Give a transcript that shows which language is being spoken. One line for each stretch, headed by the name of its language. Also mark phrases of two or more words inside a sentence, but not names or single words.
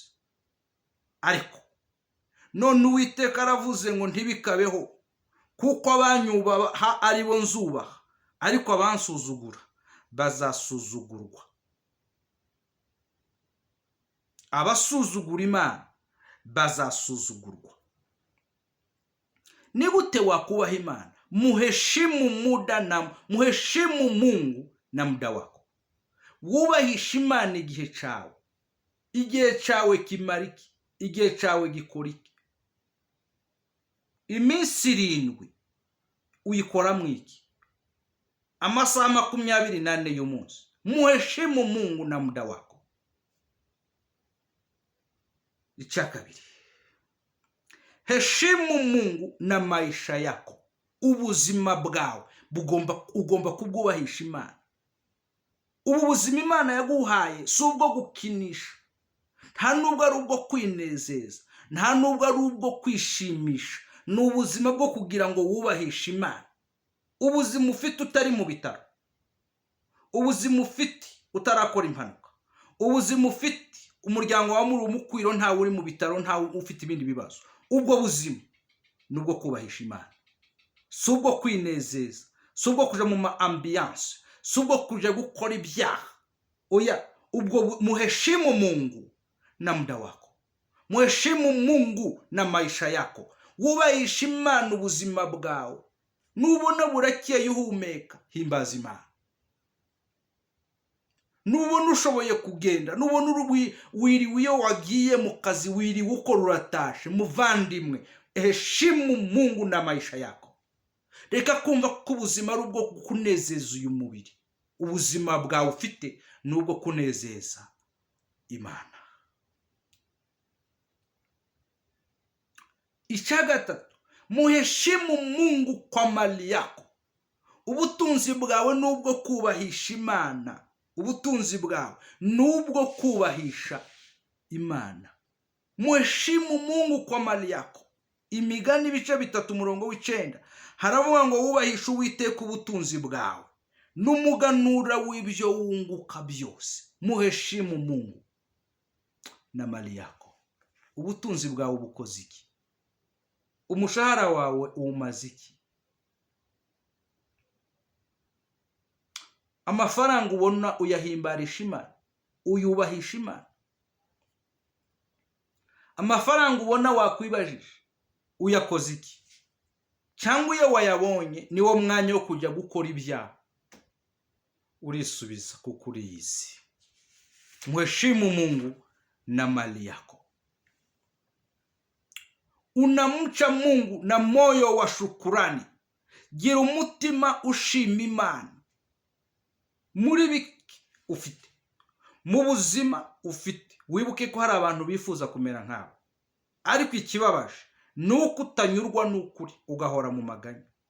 Kinyarwanda: Ariko none Uwiteka aravuze ngo ntibikabeho, kuko abanyubaha ari bo nzubaha, ariko abansuzugura bazasuzugurwa. Abasuzugura Imana bazasuzugurwa. Ni gute wakubaha Imana?
Swahili: Muheshimu Mungu na muda wako.
Kinyarwanda: Wubahisha Imana igihe cyawe. Igihe cyawe kimariki, igihe cyawe gikoriki. Iminsi 7 uyikora mwiki, amasaha 24 y'umunsi.
Swahili: Muheshimu Mungu na muda wako.
Kinyarwanda: icya kabiri,
Swahili: heshimu Mungu na maisha yako.
Kinyarwanda: Ubuzima bwawe ugomba kubwubahisha Imana. Ubu buzima Imana yaguhaye si ubwo gukinisha, nta nubwo ari ubwo kwinezeza, nta nubwo ari ubwo kwishimisha. Ni ubuzima bwo kugira ngo wubahishe Imana. Ubuzima ufite utari mu bitaro, ubuzima ufite utarakora impanuka, ubuzima ufite umuryango wa muri umukwiro ntawe uri mu bitaro, ntawe ufite ibindi bibazo. Ubwo buzima ni ubwo kubahisha Imana, si ubwo kwinezeza, si ubwo kuja mu ma ambiance, si ubwo kuja gukora ibyaha. Oya, ubwo
Swahili: muheshimu Mungu na muda wako, muheshimu Mungu na maisha yako.
Kinyarwanda: Wubahisha Imana ubuzima bwawe. Nubona burakeye uhumeka, himbaza Imana. Nubona ushoboye kugenda, nubona wiriwe iyo wagiye mu kazi, wiriwe ukora uratashe, muvandimwe,
Swahili: heshimu Mungu na maisha yako.
Kinyarwanda: Reka kumva ko ubuzima ari ubwo kunezeza uyu mubiri. Ubuzima bwawe ufite ni ubwo kunezeza Imana. Icya gatatu,
Swahili: muheshimu Mungu kwa mali yako.
Kinyarwanda: Ubutunzi bwawe ni ubwo kubahisha Imana. Ubutunzi bwawe ni ubwo kubahisha Imana.
Swahili: Muheshimu Mungu kwa mali yako.
Kinyarwanda: Imigani ibice 3:9 haravuga ngo wubahisha Uwiteka ubutunzi bwawe n'umuganura w'ibyo wunguka byose.
Swahili: Muheshimu Mungu na mali yako.
Kinyarwanda: Ubutunzi bwawe bukoze iki? Umushahara wawe umaze iki? Amafaranga ubona uyahimbarisha Imana, uyubahisha Imana? Amafaranga ubona wakwibajije, uyakoze iki? Cyangwa iyo wayabonye niwo mwanya wo kujya gukora ibyaha? Urisubiza kuko uriyizi.
Swahili: Muheshimu Mungu na mali yako. Unamcha Mungu na moyo wa shukurani.
Kinyarwanda: Gira umutima ushima Imana muri biki ufite, mu buzima ufite. Wibuke ko hari abantu bifuza kumera nkawe, ariko ikibabaje nuko utanyurwa n'ukuri, ugahora mu maganya.